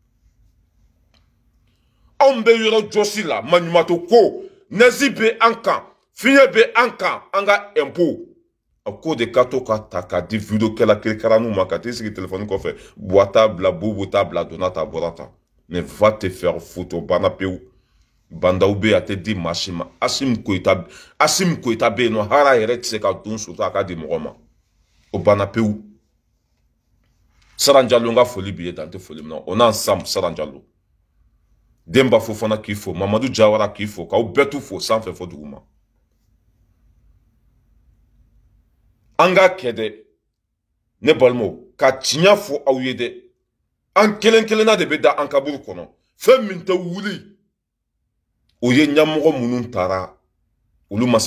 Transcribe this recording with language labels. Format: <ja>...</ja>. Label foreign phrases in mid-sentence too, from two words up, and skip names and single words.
<bm>anw bɛ yɔrɔ jɔsi la maɲumato ko nɛzi bɛ an kan fiɲɛ bɛ an kan an ka impôt a ko de ka to ka ta k'a di video kɛla kirikaraninw ma ka t'i sigi téléphone kɔfɛ buwa t'a bila bubu t'a bila donna t'a bɔra ta</bm> <fr>mais va te faire foutre</fr> <bm>banna pewu bandaw bɛ yen a tɛ di maa si ma Assimi Goïta bɛ yen nɔ hara yɛrɛ tɛ se ka don surtout a ka di mɔgɔ ma o banna pewu Saran Jalo ka foli b'i ye dan tɛ foli min na</bm> <fr>on ensemble</fr> <bm>Saran Jalo Demba Fofana k'i fo Mamadou Jawara k'i fo k'aw bɛɛ t'u fo sanfɛ fo duguma an k'a kɛ dɛ ne balimaw ka tiɲɛ fɔ aw ye dɛ an kelen kelenna de bɛ da an kaburu kɔnɔ fɛn min tɛ wuli o ye ɲɛmɔgɔ minnu taara olu ma</bm>